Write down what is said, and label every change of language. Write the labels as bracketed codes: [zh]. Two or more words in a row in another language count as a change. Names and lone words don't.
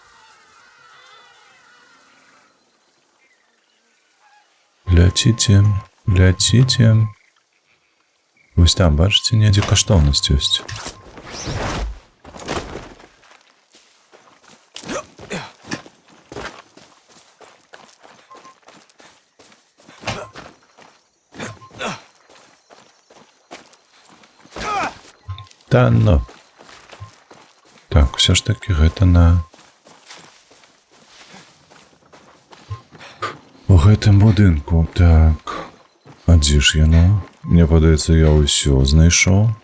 [be] Ляціце, ляціце. Вось там, бачыце, недзе каштоўнасць ёсць. Та ну. Так, все ж таки гэта на... У гэтым будынку, так. А дзе ж яно? Мне падаецца, я ўсё знайшоў.